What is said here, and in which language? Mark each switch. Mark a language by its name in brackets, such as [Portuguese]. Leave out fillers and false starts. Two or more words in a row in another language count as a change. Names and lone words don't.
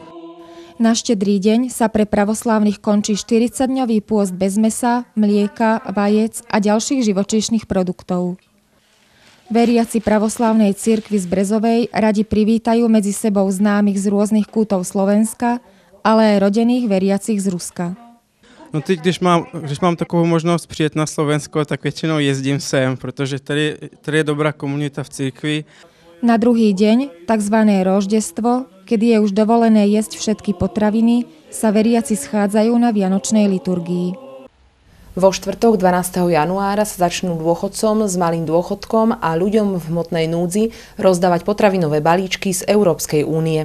[Slovak] Na štedrý deň sa pre pravoslávnych končí 40-dňový pôst bez mäsa, mlieka, vajec a ďalších živočíšnych produktov. Veriaci pravoslávnej cirkvi z Brezovej radi privítajú medzi sebou známych z rôznych kútov Slovenska, ale aj rodených veriacich z Ruska. [Czech] No teď, když mám takovou možnost přijet na Slovensko, tak většinou jezdím sem, protože tady je dobrá komunita v církvi. [Slovak] Na druhý deň, takzvané roždestvo, kedy je už dovolené jesť všetky potraviny, sa veriaci schádzajú na vianočnej liturgii. Vo štvrtok 12. januára sa začnú dôchodcom s malým dôchodkom a ľuďom v hmotnej núdzi rozdávať potravinové balíčky z Európskej únie.